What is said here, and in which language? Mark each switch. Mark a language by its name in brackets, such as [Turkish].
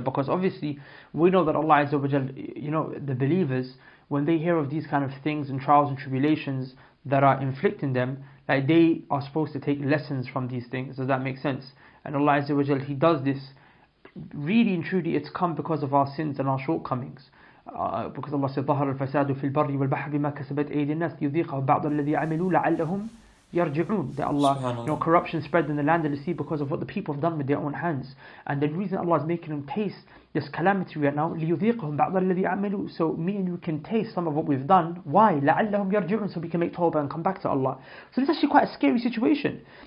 [English] Because obviously we know that Allah Azza wa Jal, you know, the believers, when they hear of these kind of things and trials and tribulations that are inflicting them, like they are supposed to take lessons from these things. Does that make sense? And Allah Azza wa Jal, He does this really and truly. It's come because of our sins and our shortcomings. Because Allah said, [Arabic] ظهر الفساد في البر والبحر بما كسبت أيدي الناس ليذيقهم بعض الذي عملوا لعلهم يرجعون. [English] That Allah, you know, corruption spread in the land and the sea because of what the people have done with their own hands. And the reason Allah is making them taste this calamity right now, [Arabic] ليذيقهم بعض الذي عملوا. [English] So me and you can taste some of what we've done. [Arabic] Why? لعلهم يرجعون. [English] So we can make tawbah and come back to Allah. So it's actually quite a scary situation.